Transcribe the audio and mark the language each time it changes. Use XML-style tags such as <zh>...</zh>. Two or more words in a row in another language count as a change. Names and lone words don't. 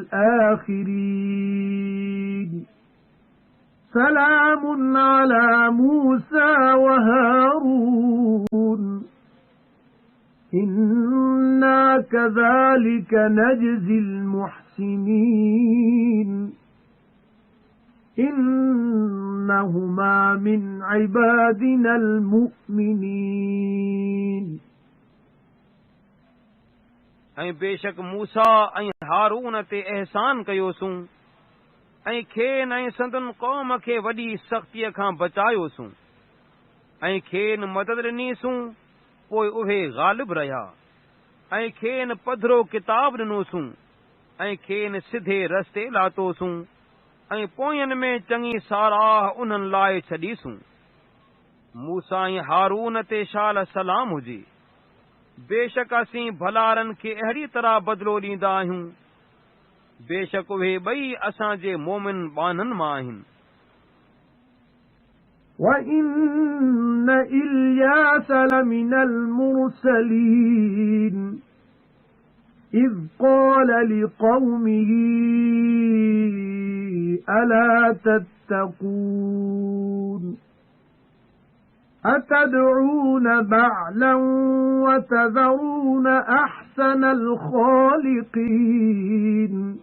<ar>الْآخِرِينَ سَلَامٌ عَلَى مُوسَى وَهَارُونَ إِنَّا كَذَلِكَ نَجْزِي الْمُحْسِنِينَ إِنَّهُمَا مِنْ عِبَادِنَا الْمُؤْمِنِينَ</ar> <sd>ऐं बेशक मूसा ऐं हारून ते एहसान कयोसूं ऐं खेनि ऐं संदन क़ौम खे वॾी सख़्तीअ खां बचायोसूं ऐं खेनि मदद ॾिनीसूं पोइ उहे ग़ालिब रहिया ऐं खेनि पधरो किताब ॾिनोसूं ऐं खेनि सिधे रस्ते लातोसूं ऐं पोयनि में चङी साराह उन्हनि लाइ छॾीसूं मूसा ऐं हारून ते शाल सलाम हुजे बेशक असीं भलारनि खे अहिड़ी तरह बदिलो ॾींदा आहियूं बेशक उहे ॿई असांजे मोमिन ॿाननि मां आहिनि</sd> <ar>وَإِنَّ إِلْيَاسَ لَمِنَ الْمُرْسَلِينَ إِذْ قَالَ لِقَوْمِهِ أَلَا تَتَّقُونَ أَتَدْعُونَ بَعْلًا وَتَذَرُونَ أَحْسَنَ الْخَالِقِينَ</ar>